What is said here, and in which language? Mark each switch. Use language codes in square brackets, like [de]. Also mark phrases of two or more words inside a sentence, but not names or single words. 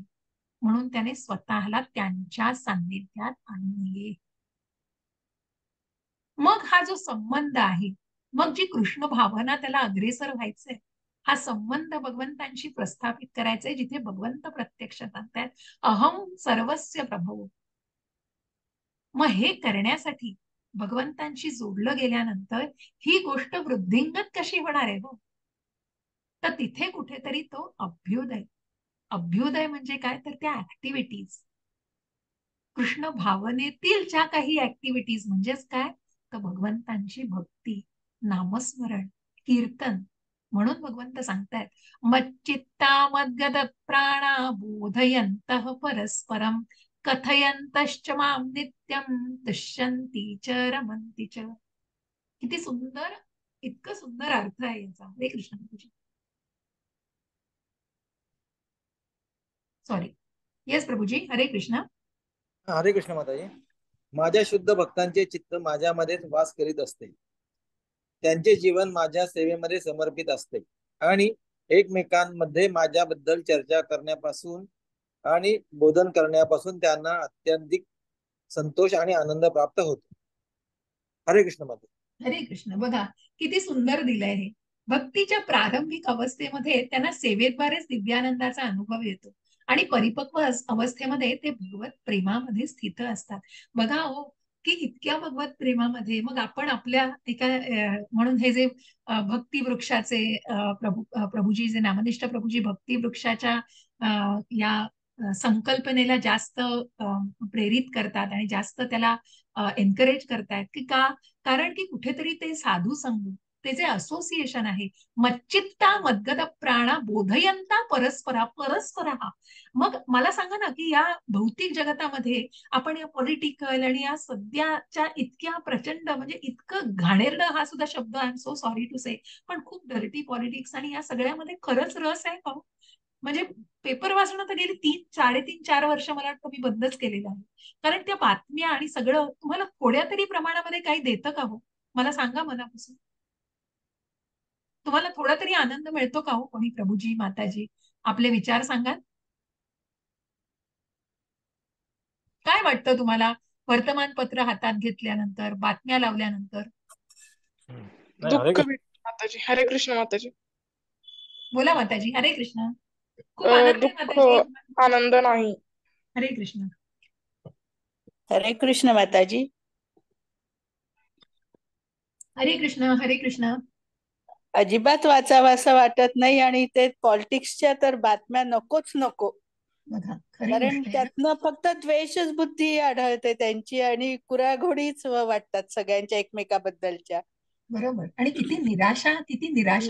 [mr] म्हणून त्याने स्वतःला त्यांच्या सान्निध्यात आणले. मग हा जो संबंध आहे, मग जी कृष्ण भावना त्याला अग्रेसर व्हायचंय, हा संबंध भगवंतांशी प्रस्थापित करायचंय, जिथे भगवंत प्रत्यक्षात आणतायत [sa] अहम सर्वस्य प्रभू. [mr] मग हे करण्यासाठी भगवंतांशी जोडलं गेल्यानंतर ही गोष्ट वृद्धिंगत कशी होणार आहे हो? तर तिथे कुठेतरी तो अभ्युदय, अभ्युदय म्हणजे काय, तर त्या ऍक्टिव्हिटीज, कृष्ण भावनेतील ज्या काही ऍक्टिव्हिटीज, म्हणजेच काय, तर भगवंतांची भक्ती, नामस्मरण, कीर्तन. म्हणून भगवंत सांगतायत [sa] मच्चित्ता मद्गद प्राणा बोधयन्तः परस्परम कथयन्तश्च माम नित्यम तुष्यन्ति च रमन्ति च. [mr] किती सुंदर, इतकं सुंदर अर्थ आहे याचा. हरे कृष्ण प्रभूजी. [en] sorry, yes [mr] प्रभूजी, हरे कृष्ण. हरे कृष्ण माताजी. माझ्या शुद्ध भक्तांचे चित्त माझ्यामध्येच वास करीत असते, त्यांचे जीवन माझ्या सेवेमध्ये समर्पित असते आणि एकमेकांमध्ये माझ्याबद्दल चर्चा करण्यापासून आणि बोधन करण्यापासून त्यांना अत्यंतिक संतोष आणि आनंद प्राप्त होतो. हरे कृष्ण माता. हरे कृष्ण. बघा किती सुंदर दिलंय हे. भक्तीच्या प्रारंभिक अवस्थेमध्ये त्यांना सेवेद्वारेच दिव्यानंदाचा अनुभव येतो आणि परिपक्व अवस्थेमध्ये ते भगवत प्रेमामध्ये स्थित असतात. बघा हो, की इतक्या भगवत प्रेमामध्ये मग आपण आपल्या एका म्हणून हे जे भक्ती वृक्षाचे प्रभूजी, जे नामनिष्ठ प्रभूजी भक्ती वृक्षाच्या या संकल्पनेला जास्त प्रेरित करतात आणि जास्त त्याला एनकरेज करतायत, की का, कारण की कुठेतरी ते साधू संग, ते जे असोसिएशन आहे, [sa] मच्चित्ता मद्गद प्राणा बोधयंता परस्परा परस्परा. [mr] मग मला सांगा ना, की या भौतिक जगतामध्ये आपण या पॉलिटिकल आणि या सध्याच्या इतक्या प्रचंड, म्हणजे इतकं घाणेरडं, हा सुद्धा शब्द, [en] I am so sorry to say, [mr] पण खूप [en] dirty politics, [mr] आणि या सगळ्यामध्ये खरंच रस आहे का? म्हणजे पेपर वाचणं तर गेली 3, 4.5 वर्ष मला वाटतं मी बंदच केलेलं आहे. कारण त्या बातम्या आणि सगळं तुम्हाला थोड्या तरी प्रमाणामध्ये काही देतं का हो? मला सांगा मनापासून. तुम्हाला थोडा तरी आनंद मिळतो का हो? कोणी प्रभूजी, माताजी, आपले विचार सांगाल? काय वाटतं तुम्हाला वर्तमानपत्र हातात घेतल्यानंतर, बातम्या लावल्यानंतर? नाही, हरे दुःख कृष्ण. भेटतं माताजी. हरे कृष्ण माताजी. बोला माताजी, हरे कृष्ण. खूप आनंद आहे दुःख, माताजी. आनंद नाही. हरे कृष्ण. हरे कृष्ण माताजी. हरे कृष्ण. हरे कृष्ण. अजिबात वाचावं असं वाटत नाही आणि ते पॉलिटिक्सच्या तर बातम्या नकोच नको. बघा, खरी कारण गोष्ट आहे. त्यातनं फक्त द्वेषच बुद्धी आढळते त्यांची आणि कुऱ्हाघोडीच वाटतात सगळ्यांच्या एकमेकाबद्दलच्या. बरोबर. आणि किती निराशा, किती निराशा